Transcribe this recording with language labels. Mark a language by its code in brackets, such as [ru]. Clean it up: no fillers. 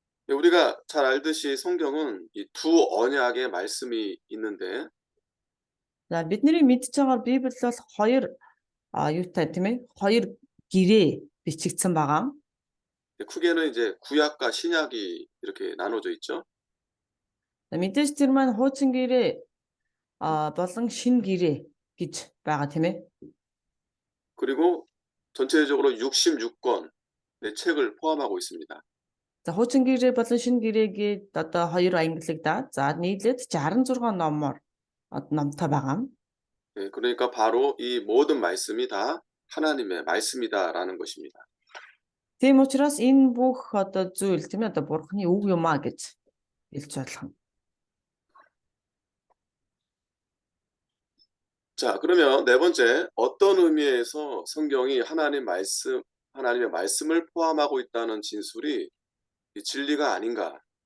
[ko] 우리가 잘 알듯이 성경은 이 두 언약의 말씀이 있는데 [mn] За бидний мэдж байгаа Библи бол хоёр юутай тийм ээ? Хоёр гэрээ бичигдсэн байгаа. [ko] 크게는 이제 구약과 신약이 이렇게 나눠져 있죠. [mn] Мэдээж тэр маань хуучин гэрээ болон шинэ гэрээ гэж байгаа тийм ээ. [ko] 그리고 전체적으로 66권 의 책을 포함하고 있습니다. [mn] За хуучин гэрээ болон шинэ гэрээгээд одоо хоёр ангилагдаад за нийлээд 66 номоор номтой байгаа. [ko] 예, 그러니까 바로 이 모든 말씀이 다 하나님의 말씀이다라는 것입니다. [mn] Тийм учраас энэ бүх одоо зүйл тийм ээ одоо Бурхны үг юм а гэж хэлж болох нь. [ko] 자, 그러면 네 번째, 어떤 의미에서 성경이 하나님의 말씀을 포함하고 있다는 진술이 이 진리가 아닌가?